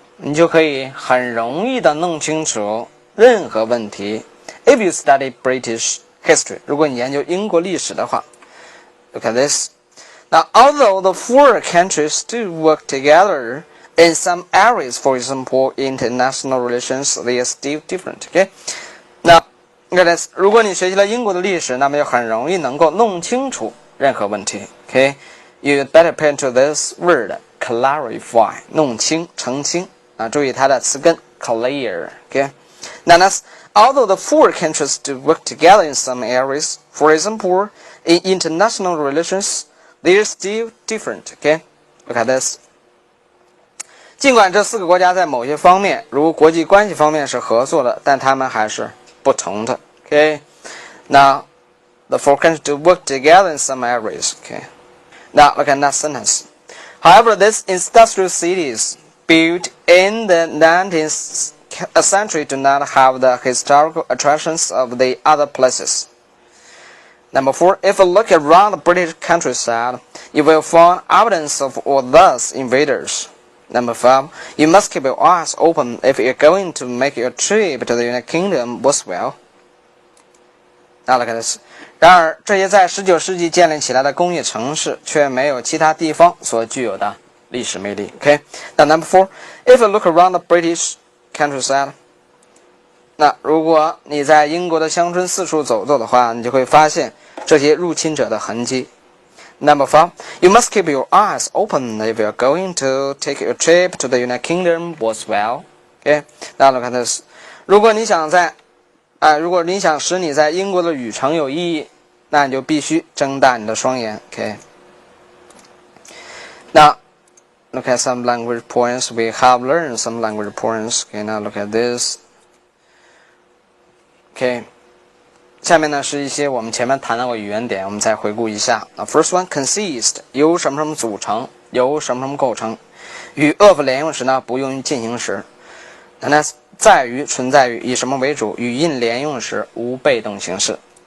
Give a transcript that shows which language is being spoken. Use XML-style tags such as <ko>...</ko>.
<zh>你就可以很容易的弄清楚任何问题。</zh> <en>If you study British history,</en> <zh>如果你研究英国历史的话</zh> <en>，look at this. Now, although the four countries do work together in some areas, for example, international relations, they are still different. Okay? Now, look at this.</en> <zh>如果你学习了英国的历史，那么就很容易能够弄清楚任何问题。</zh> <en>Okay? You better pay attention to this word, clarify.</en> <zh>弄清、澄清啊，注意它的词根 clear.</zh> <en>Okay? Now, that's although the four countries do work together in some areas, for example, in international relations.They are still different. Okay, look at this.</en> <zh>尽管这4个国家在某些方面，如国际关系方面是合作的，但他们还是不同的。</zh> <en>Okay, now the four countries do work together in some areas. Okay, now look at that sentence. However, these industrial cities built in the 19th century do not have the historical attractions of the other places.Number 4, if you look around the British countryside, you will find evidence of all those invaders. Number 5, you must keep your eyes open if you're going to make your trip to the United Kingdom worthwhile. Now look at this.</en> <zh>然而，这些在19世纪建立起来的工业城市却没有其他地方所具有的历史魅力。</zh> <en>Okay? Now number 4, if you look around the British countryside,</en> <zh>那如果你在英国的乡村四处走走的话，你就会发现这些入侵者的痕迹。</zh> <en>Number 5, you must keep your eyes open if you're going to take a trip to the United Kingdom worthwhile. Okay, now look at this.</en> <zh>如果你想使你在英国的旅程有意义，那你就必须睁大你的双眼。</zh> <en>Okay. Now, look at some language points. We have learned some language points. Okay, now look at this.Okay,</en> <zh>下面呢是一些我们前面谈到过语言点，我们再回顾一下。 First one, consist 由什么什么组成，由什么什么构成。与 of 连用时呢不用于进行时。那在于存在于以什么为主，与 in 连用时无被动形式。</zh>